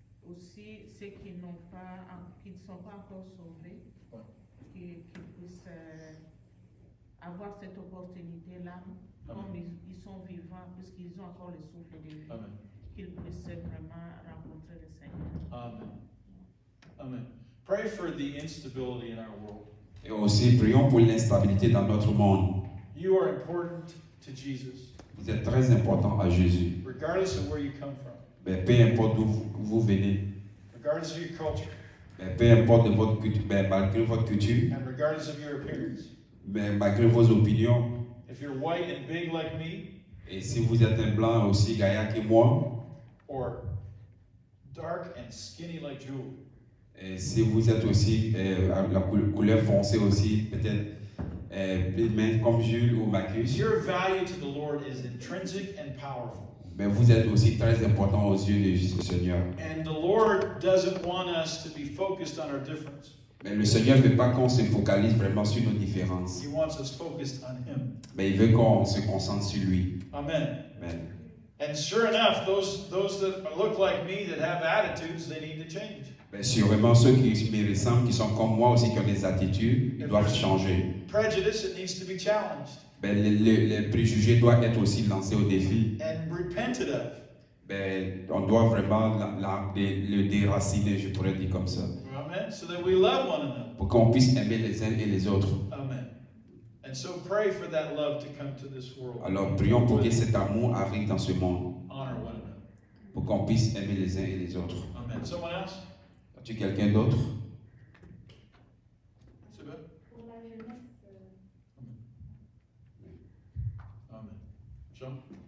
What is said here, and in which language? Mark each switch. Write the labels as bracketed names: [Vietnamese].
[French] Aussi, ceux qui ne sont pas encore sauvés, Ouais. qu'ils puissent avoir cette opportunité-là, Amen. comme ils sont vivants, puisqu'ils ont encore le souffle de vie, Amen. qu'ils puissent vraiment rencontrer le Seigneur. Amen. Amen. [English] Pray for the instability in our world. [French] Et aussi, prions pour l'instabilité dans notre monde. [English] You are important to Jesus, [French] Vous êtes très important à Jésus. [English] regardless of where you come from, [French] Mais peu importe d'où vous venez, [English] regardless of your culture, [French] mais peu importe de votre culture, mais malgré votre culture, [English] and regardless of your appearance. [French] mais malgré vos opinions, [English] If you're white and big like me, [French] et si vous êtes un blanc aussi gaillard que moi, [English] or dark and skinny like Jewel, [French] et si vous êtes aussi la couleur foncée aussi, peut-être plus mince comme Jules ou Marcus, [English] your value to the Lord is intrinsic and powerful. [French] mais vous êtes aussi très important aux yeux du Seigneur. [English] And the Lord doesn't want us to be focused on our difference. [French] Mais le Seigneur ne veut pas qu'on se focalise vraiment sur nos différences, [English] He wants us focused on Him. [French] mais il veut qu'on se concentre sur lui. Amen. Amen. [English] And sure enough, those that look like me that have attitudes, they need to change. [French] Mais sûrement ceux qui me ressemblent, qui sont comme moi aussi, qui ont des attitudes, ils doivent changer. [English] Prejudice, it needs to be challenged [French] Ben, les préjugés doivent être aussi lancés au défi. [English] and repented of. [French] Ben, on doit vraiment le déraciner, je pourrais dire comme ça, Amen. [English] So that we love one another. [French] pour qu'on puisse aimer les uns et les autres. Amen. [English] And so pray for that love to come to this world. [French] Alors prions pour que cet amour arrive dans ce monde, [English] Honor one another. [French] pour qu'on puisse aimer les uns et les autres. [English] Amen. Someone else? [French] As-tu quelqu'un d'autre? C'est bien? Pour la jeunesse, Amen. Jean?